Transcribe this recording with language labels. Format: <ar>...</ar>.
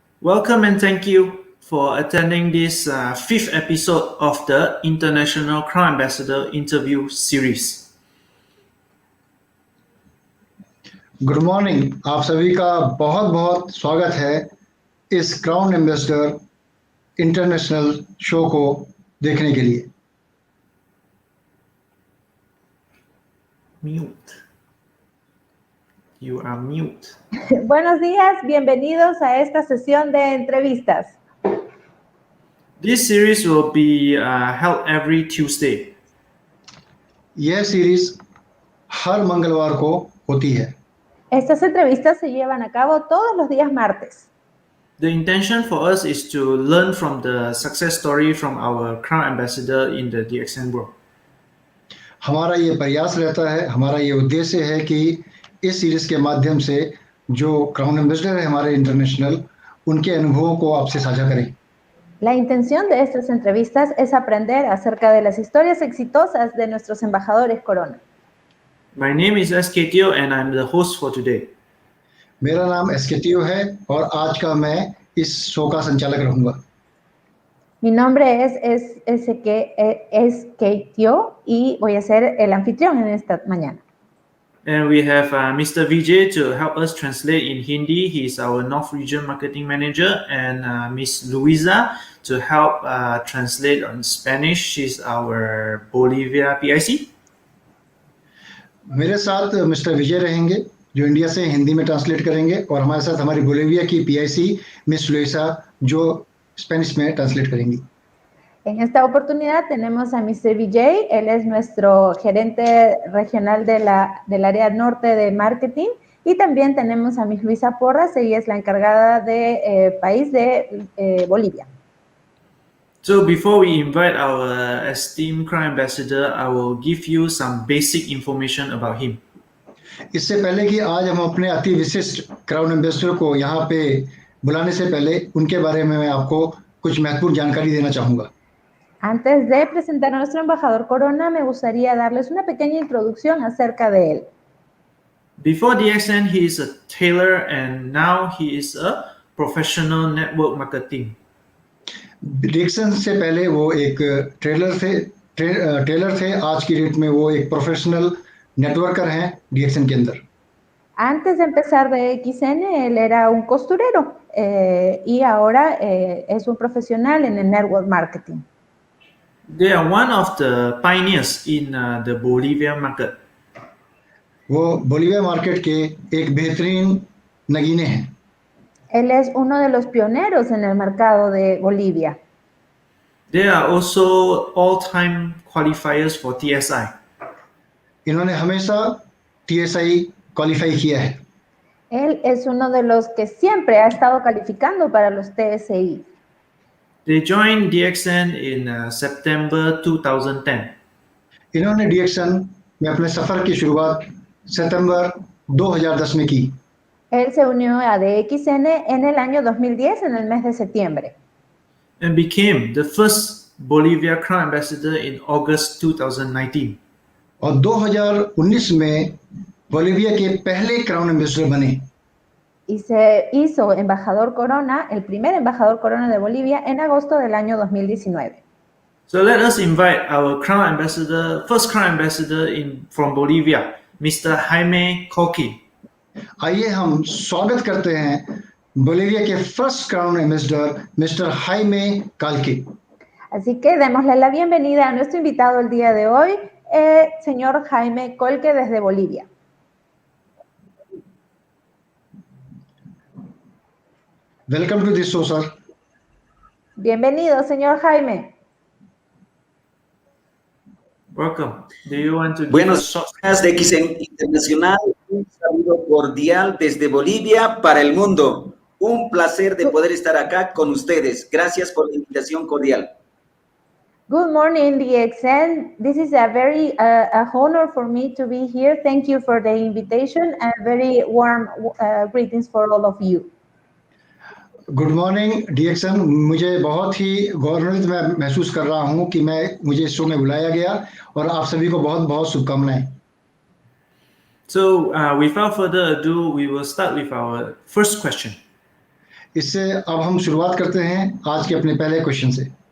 <en>Welcome and thank you for attending this fifth episode of the International Crown Ambassador Interview Series. Good morning,</en> <hi>आप सभी का बहुत बहुत स्वागत है इस क्राउन एम्बेसडर इंटरनेशनल शो को देखने के लिए।</hi> <en>Mute. You are mute.</en> <es>Buenos días, bienvenidos a esta sesión de entrevistas.</es> <en>This series will be held every Tuesday.</en> <hi>यह सीरीज हर मंगलवार को होती है।</hi> <es>Estas entrevistas se llevan a cabo todos los días martes.</es> <en>The intention for us is to learn from the success story from our Crown Ambassador in the DXN world.</en> <hi>हमारा ये प्रयास रहता है, हमारा ये उद्देश्य है कि इस सीरीज के माध्यम से जो क्राउन एम्बेसडर है हमारे इंटरनेशनल, उनके अनुभवों को आपसे साझा करें।</hi> <es>La intención de estas entrevistas es aprender acerca de las historias exitosas de nuestros embajadores Corona.</es> <en>My name is SKTO and I'm the host for today.</en> <hi>मेरा नाम SKTO है और आज का मैं इस शो का संचालक रहूंगा।</hi> <es>Mi nombre es SKTO y voy a ser el anfitrión en esta mañana.</es> <en>And we have Mr. Vijay to help us translate in Hindi. He's our North Region Marketing Manager, and Miss Luisa to help translate on Spanish. She's our Bolivia PIC.</en> <hi>मेरे साथ mister विजय रहेंगे जो India से हिंदी में translate करेंगे, और हमारे साथ हमारी बोलिविया की PIC मिस लुइसा जो स्पेनिश में ट्रांसलेट करेंगी।</hi> <es>En esta oportunidad tenemos a Mr. Vijay, él es nuestro gerente regional del área norte de marketing, y también tenemos a Miss Luisa Porras, ella es la encargada de país de Bolivia.</es> <en>So before we invite our esteemed Crown Ambassador, I will give you some basic information about him.</en> <hi>इससे पहले कि आज हम अपने अति विशिष्ट crown ambassador को यहाँ पे बुलाने से पहले उनके बारे में मैं आपको कुछ महत्वपूर्ण जानकारी देना चाहूँगा।</hi> <es>Antes de presentar a nuestro embajador Corona, me gustaría darles una pequeña introducción acerca de él.</es> <en>Before DXN, he is a tailor and now he is a professional network marketing.</en> <hi>Dixon से पहले वो एक Taylor थे। आज की date में वो एक प्रोफेशनल नेटवर्कर हैं डीएक्सन के अंदर।</hi> <es>Antes de empezar de XN, él era un costurero y ahora es un profesional en el network marketing.</es> <en>They are one of the pioneers in the Bolivian market.</en> <hi>वो Bolivia market के एक बेहतरीन नगीने हैं।</hi> <es>Él es uno de los pioneros en el mercado de Bolivia.</es> <en>They are also all-time qualifiers for TSI.</en> <hi>इन्होंने हमेशा TSI qualify किया है।</hi> <es>Él es uno de los que siempre ha estado calificando para los TSI.</es> <en>They joined DXN in September 2010.</en> <hi>इन्होंने डीएक्सन में अपने सफर की शुरुआत सितंबर 2010 में की।</hi> <es>Él se unió a DXN en el año 2010, en el mes de septiembre.</es> <en>And became the first Bolivia Crown Ambassador in August 2019.</en> <hi>और 2019 में Bolivia के पहले क्राउन एम्बेसडर बने।</hi> <es>Y se hizo embajador Corona, el primer embajador Corona de Bolivia, en agosto del año 2019.</es> <en>So let us invite our Crown Ambassador, first Crown Ambassador from Bolivia, Mr. Jaime Colque.</en> <hi>आइए हम स्वागत करते हैं Bolivia के first crown ambassador mister हाइमे काल्के।</hi> <es>Así que démosle la bienvenida a nuestro invitado el día de hoy, señor Jaime Colque desde Bolivia.</es> <en>Welcome to this show, sir.</en> <es>Bienvenido, señor Jaime.</es> <en>Welcome. Do you want to</en> <es>Buenos días de XN Internacional. Un saludo cordial desde Bolivia para el mundo. Un placer de poder estar acá con ustedes. Gracias por la invitación cordial.</es> <en>Good morning, DXN. This is a very honor for me to be here. Thank you for the invitation and very warm greetings for all of you. Good morning DXN.</en> <hi>मुझे बहुत ही गौरवान्वित मैं महसूस कर रहा हूं कि मुझे इस शो में बुलाया गया और आप सभी को बहुत बहुत शुभकामनाएं।</hi> <en>So without further ado, we will start with our first question.</en> <hi>इससे अब हम शुरुआत करते हैं आज के अपने पहले क्वेश्चन से।</hi>